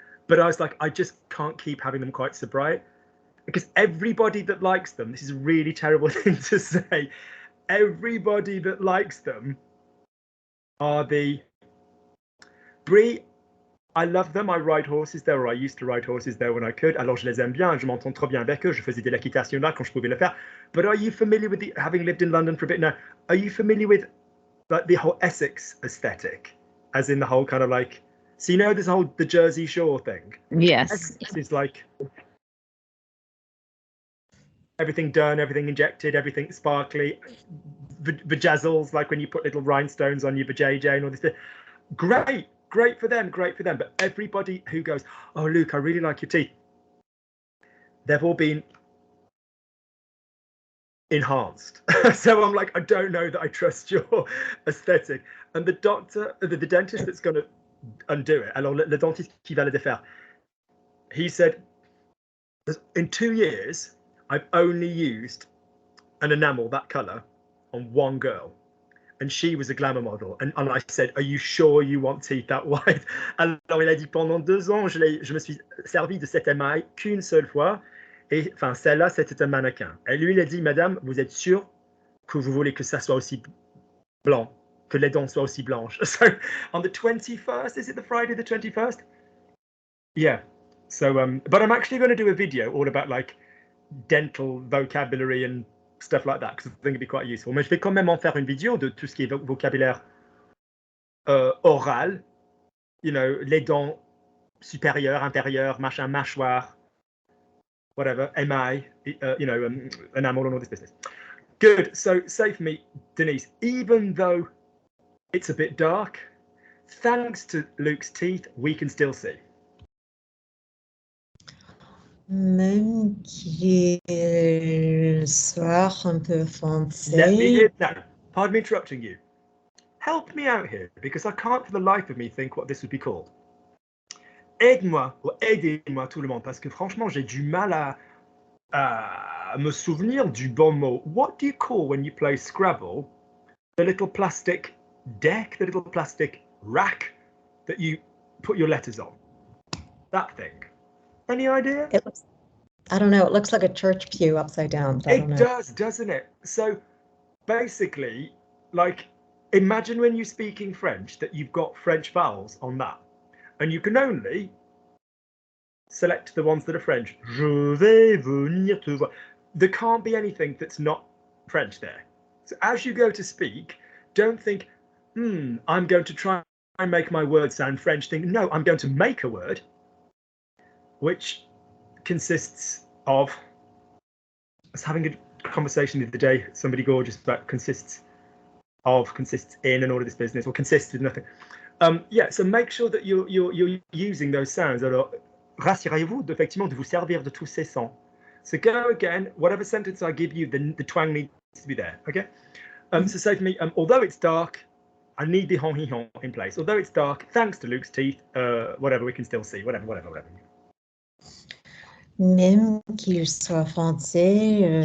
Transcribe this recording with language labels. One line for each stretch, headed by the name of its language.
English: But I was like, I just can't keep having them quite so bright, because everybody that likes them, this is a really terrible thing to say, everybody that likes them are the Brie. I love them. I ride horses there, or I used to ride horses there when I could.
French: Alors je les aime bien. Je m'entends trop bien avec eux. Je faisais de l'équitation là quand je pouvais le faire.
English: But are you familiar with having lived in London for a bit now? Are you familiar with like the whole Essex aesthetic, as in the whole kind of like? So you know this whole the Jersey Shore thing. Yes. Essex is like everything done, everything injected, everything sparkly, vajazzles, like when you put little rhinestones on your vajayjay and all this. Great for them. But everybody who goes, oh, Luke, I really like your teeth, they've all been enhanced. So I'm like, I don't know that I trust your aesthetic. And the doctor, the dentist that's going to undo it,
French: alors le dentiste qui va le défaire,
English: he said, in 2 years, I've only used an enamel that color on one girl. And she was a glamour model. And I said, are you sure you want teeth that white?
French: Alors il a dit, pendant 2 ans, je me suis servi de cet émail qu'une seule fois. Et enfin, celle-là, c'était un mannequin. Et lui, il a dit, madame, vous êtes sûre que vous voulez que ça soit aussi blanc, que les dents soient aussi blanches?
English: So on the 21st, is it the Friday the 21st? Yeah. So, but I'm actually going to do a video all about like dental vocabulary and stuff like that, because I think it'd be quite useful.
French: Mais je vais quand même en faire une vidéo de tout ce qui est vocabulaire oral,
English: you know, les dents supérieures, inférieures, machin, mâchoire, whatever, émail, you know, enamel and all this business. Good. So say for me, Denise, even though it's a bit dark, thanks to Luke's teeth, we can still see.
French: Même qu'il soit un peu foncé.
English: Let me hear now. Pardon me interrupting you. Help me out here, because I can't for the life of me think what this would be called.
French: Aide-moi ou aidez-moi tout le monde, parce que franchement j'ai du mal à me souvenir du bon mot.
English: What do you call when you play Scrabble the little plastic deck, the little plastic rack that you put your letters on? That thing. Any idea? I don't know. It looks like a church pew upside down. It does, doesn't it? So basically, like, imagine when you're speaking French that you've got French vowels on that, and you can only select the ones that are French.
French: Je vais venir te voir.
English: There can't be anything that's not French there. So as you go to speak, don't think, I'm going to try and make my word sound French. Think, no, I'm going to make a word which consists of, I was having a conversation the other day, somebody gorgeous, about consists in, and all of this business, or consists of nothing. Yeah, so make sure that you're using those sounds.
French: Alors, rassurez-vous effectivement de vous servir de tous ces sons.
English: So go again, whatever sentence I give you, the twang needs to be there, okay? So say for me, although it's dark, I need the hon in place. Although it's dark, thanks to Luke's teeth, whatever, we can still see, whatever.
French: Même qu'il soit foncé,